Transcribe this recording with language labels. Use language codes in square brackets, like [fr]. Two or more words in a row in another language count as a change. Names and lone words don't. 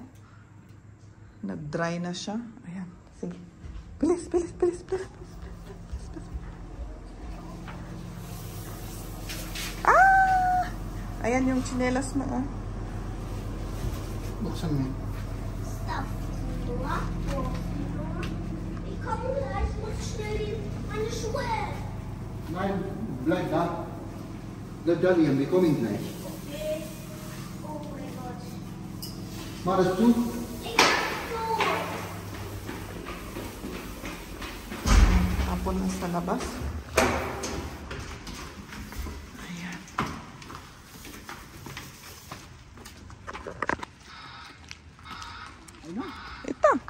[tl] Nag-dry na siya. Ayan, sige. Bilis. Ayan yung tsinelas mo, oh. Buksan mo. [de] Ich komme gleich, muss schnell meine Schuhe. Nein, bleib da. Bleib da, Liam, wir kommen gleich. Okay. Oh mein Gott. Mach das du? Ich mach so. [tl] Tapon na sa labas. Ayan. Ito.